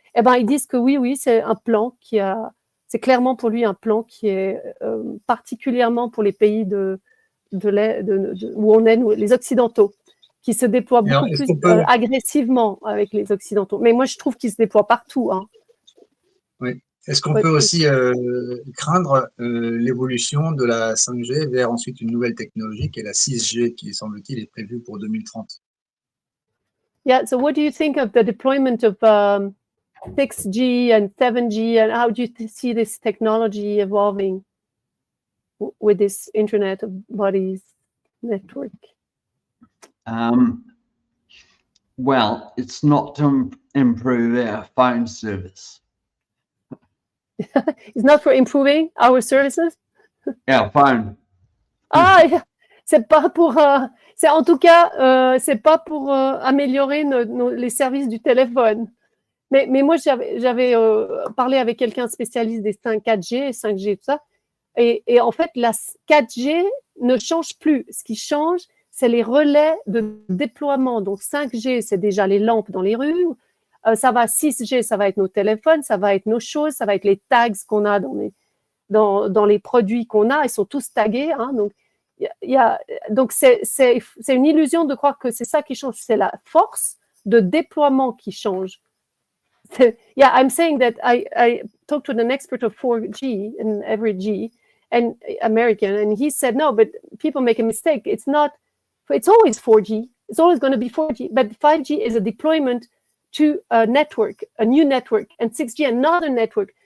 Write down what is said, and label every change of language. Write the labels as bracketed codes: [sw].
[fr] Eh ben, ils disent que oui, c'est un plan c'est clairement pour lui un plan qui est particulièrement pour les pays où on est, nous, les Occidentaux, qui se déploient beaucoup plus agressivement avec les Occidentaux. Mais moi, je trouve qu'ils se déploient partout. Hein. Oui. Est-ce qu'on peut aussi craindre l'évolution de la 5G vers ensuite une nouvelle technologie qui est la 6G, qui, semble-t-il, est prévue pour 2030? [en] Yeah, so what do you think of the deployment of 6G and 7G, and how do you see this technology evolving with this Internet of Bodies network? Well, it's not to improve our phone service. It's not for improving our services? Our phone. [fr] Ah, c'est pas pour, c'est en tout cas, c'est pas pour améliorer les services du téléphone. Mais moi, j'avais parlé avec quelqu'un spécialiste des 4G, 5G, tout ça. Et en fait, la 4G ne change plus. Ce qui change, c'est les relais de déploiement. Donc 5G, c'est déjà les lampes dans les rues. Ça va 6G, ça va être nos téléphones, ça va être nos choses, ça va être les tags qu'on a dans les produits qu'on a. Ils sont tous tagués. Hein, donc c'est une illusion de croire que c'est ça qui change. C'est la force de déploiement qui change. [en] Yeah, I'm saying that I talked to an expert of 4G in every G and American, and he said, no, but people make a mistake. It's always 4G. It's always going to be 4G, but 5G is a deployment to a network, a new network, and 6G, another network.